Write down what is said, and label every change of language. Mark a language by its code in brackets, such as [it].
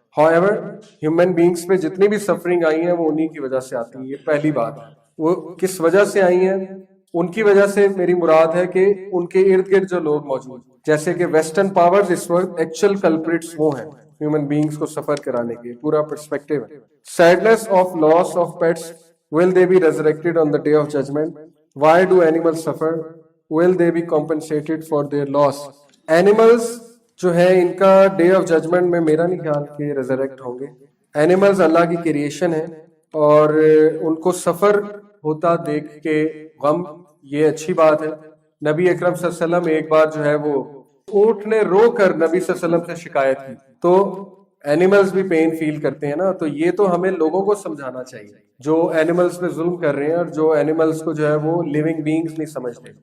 [en] However, human beings [ur] پہ جتنی بھی سفرنگ آئی ہیں وہ انہی کی وجہ سے آتی ہیں. یہ پہلی بات. وہ کس وجہ سے آئی ہیں, ان کی وجہ سے میری مراد ہے کہ ان کے ارد گرد جو لوگ موجود, جیسے کہ ویسٹرن پاورز اس وقت ایکچوئل کلپریٹس وہ ہیں ہیومن بینگز کو سفر کرانے کے, پورا پرسپیکٹیو ہے. [en] Sadness of loss of pets, will they be resurrected on the day of judgment? Why do animals suffer? Will they be compensated for their loss? [ur] Animals جو ہے ان کا ڈے آف ججمنٹ میں میرا نہیں خیال کہ ریزریکٹ ہوں گے. اینیملز اللہ کی کریشن ہے, اور ان کو سفر ہوتا دیکھ کے غم, یہ اچھی بات ہے. نبی اکرم صلی اللہ علیہ وسلم ایک بار جو ہے وہ اونٹ نے رو کر نبی صلی اللہ علیہ وسلم سے شکایت کی, تو اینیملز بھی پین فیل کرتے ہیں نا, تو یہ تو ہمیں لوگوں کو سمجھانا چاہیے جو اینیملز پہ ظلم کر رہے ہیں, اور جو اینیملز کو جو ہے وہ لیونگ بینگز نہیں سمجھتے.